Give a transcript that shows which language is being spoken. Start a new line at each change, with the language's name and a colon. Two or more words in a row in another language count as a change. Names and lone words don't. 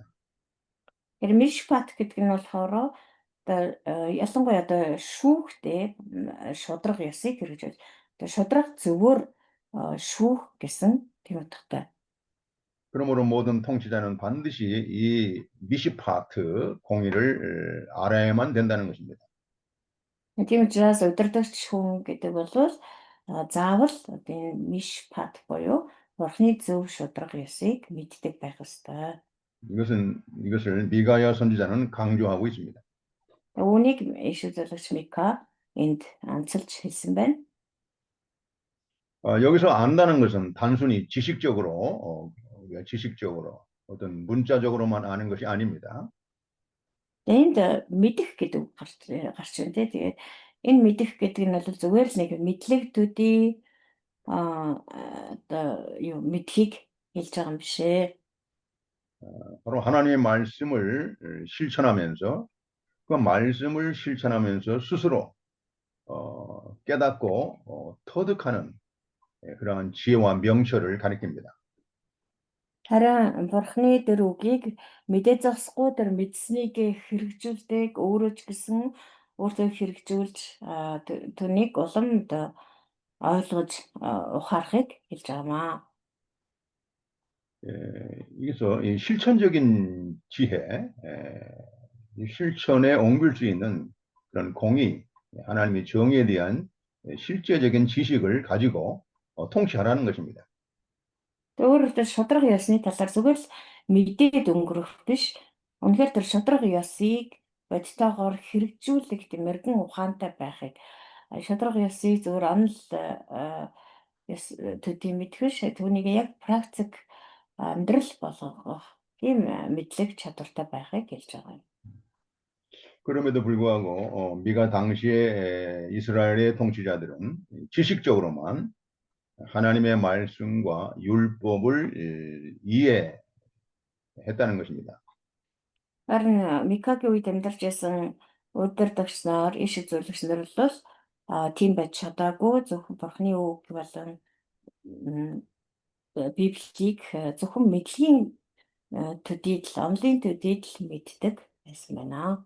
Mongolian: Тэр мишпат гэдэг нь болохоор ялангуяа одоо шүүхтэй шудраг ёсыг хэрэгжүүлж байна. Одоо шудраг зөвөр шүүх гэсэн тийм утгатай.
Korean: 그러므로 모든 통치자는 반드시 이 미시파트 공의를 알아야만 된다는 것입니다.
Mongolian: Тийм учраас удирдагч хүн гэдэг бол заавал энэ мишпат буюу Бурхны зөв шудраг ёсыг мэддэг байх ёстой.
Korean: 이것을 미가야 선지자는 강조하고 있습니다.
Mongolian: Үүнийг иш үзүүлэгч Мика энд анцалж хэлсэн байна.
Korean: 여기서 안다는 것은 단순히 지식적으로 어떤 문자적으로만 아는 것이 아닙니다.
Mongolian: Энд мэдэх гэдэг гарч байна тий. Тэгээд энэ мэдэх гэдэг нь бол зүгээр л нэг мэдлэгтүүдийн одоо юу мэдхийг хэлж байгаа юм биш ээ.
Korean: 바로 하나님의 말씀을 실천하면서 그 말씀을 실천하면서 스스로 깨닫고 터득하는 그러한 지혜와 명철을 가리킵니다.
Mongolian: Харин Бурхны тэр үгийг мэдээ зогсохгүй тэр мэдсэнийг хэрэгжүүлдэг өөрөө ч гэсэн өөртөө хэрэгжүүлж түүнийг улам одоо ойлгож ухаарахыг хэлж байгаамаа.
Korean: 여기서 이 실천적인 지혜, 이 실천에 옮길 수 있는 그런 공의, 하나님의 정의에 대한 실제적인 지식을 가지고 통치하라는 것입니다.
Mongolian: Өөрөөр хэлбэл шудраг ёсны талаар зүгээр л мэдээд өнгөрөх биш. Үнэхээр тэр шудраг ёсыг бодитоогоор хэрэгжүүлэх тийм мэрэгэн ухаантай байхыг шудраг ёсыг зөвөр онол ёс төдий мэдхэш түүнийг яг практик амьдрал болгох тийм мэдлэг чадвартай байхыг хэлж байгаа юм.
Korean: 그럼에도 불구하고 미가 당시에 이스라엘의 통치자들은 지식적으로만 하나님의 말씀과 율법을 이해했다는 것입니다.
Mongolian: Харин Микагийн үед амьдарч байсан удирдагч нар, иш үзүүлэгч нар бол тийм байж чадаагүй зөвхөн Бурхны үг болон Библийг зөвхөн мэдлэгийн төдийд л онлын төдийд л мэддэг байсан байна.